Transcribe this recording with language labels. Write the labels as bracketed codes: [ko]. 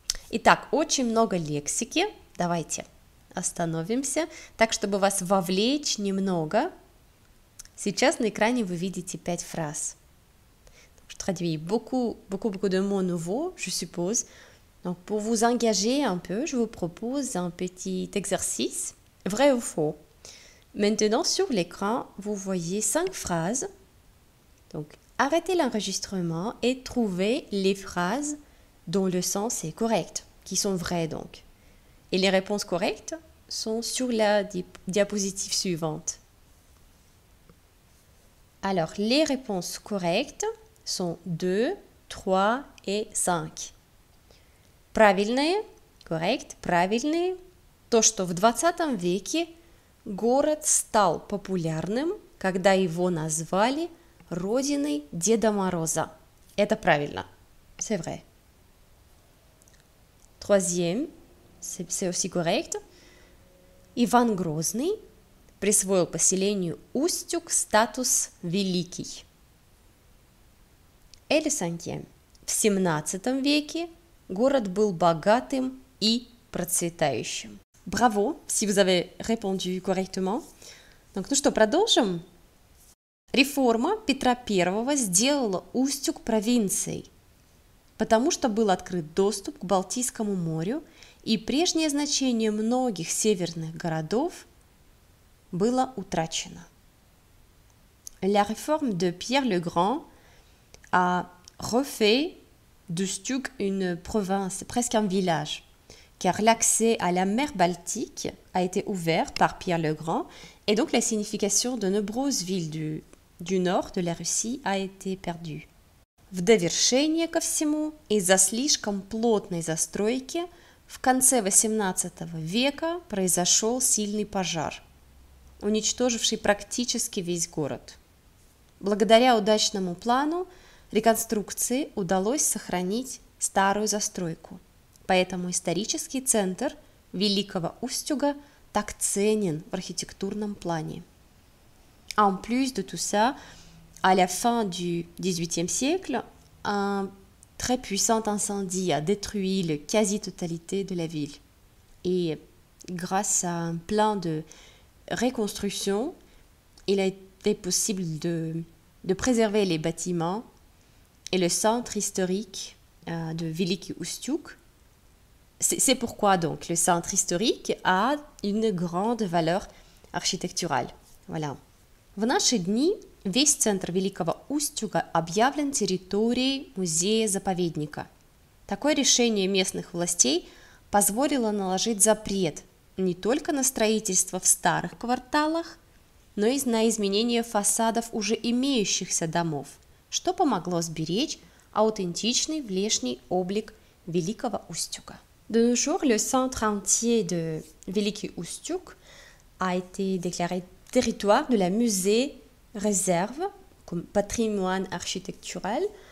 [ru] Итак, очень много лексики. Давайте остановимся, так, чтобы вас вовлечь немного. Сейчас на экране вы видите 5 phrases. [fr] Je traduis beaucoup de mots nouveaux, je suppose. Donc, pour vous engager un peu, je vous propose un petit exercice, vrai ou faux. Maintenant, sur l'écran, vous voyez 5 phrases. Donc, arrêtez l'enregistrement et trouvez les phrases dont le sens est correct, qui sont vraies donc. Et les réponses correctes sont sur la diapositive suivante. Alors, les réponses correctes sont 2, 3 et 5. [ru] Правильные, correct, правильные. То, что в 20 веке город стал популярным, когда его назвали родиной Деда Мороза. Это правильно. [fr] C'est vrai. Troisième, c'est aussi correct. [ru] Иван Грозный присвоил поселению Устюг статус «Великий». [fr] Et le cinquième. [ru] В 17 веке город был богатым и процветающим. [fr] Bravo si vous avez répondu correctement. [ru] Donc, ну что, продолжим? Реформа Петра I сделала Устюг провинцией, потому что был открыт доступ к Балтийскому морю, и прежнее значение многих северных городов было утрачено. [fr] La réforme de Pierre le Grand a refait d'Ustюг une province, presque un village, car l'accès à la mer Baltique a été ouvert par Pierre le Grand, et donc la signification de nombreuses villes du nord de la Russie a été perdue. [ru] В довершение ко всему, из-за слишком плотной застройки в конце XVIII века произошел сильный пожар, уничтоживший практически весь город. Благодаря удачному плану реконструкции удалось сохранить старую застройку, поэтому исторический центр Великого Устюга так ценен в архитектурном плане. [fr] En plus de tout ça, à la fin du XVIIIe siècle, un très puissant incendie a détruit la quasi-totalité de la ville. Et grâce à un plan de reconstruction, il a été possible de préserver les bâtiments et le centre historique de Великий Устюг. C'est pourquoi donc le centre historique a une grande valeur architecturale. Voilà. [ru] В наши дни весь центр Великого Устюга объявлен территорией музея-заповедника. Такое решение местных властей позволило наложить запрет не только на строительство в старых кварталах, но и на изменение фасадов уже имеющихся домов, что помогло сберечь аутентичный внешний облик Великого Устюга. [fr] De nos jours, le centre entier de Великий Устюг a été déclaré territoire de la musée réserve comme patrimoine architectural,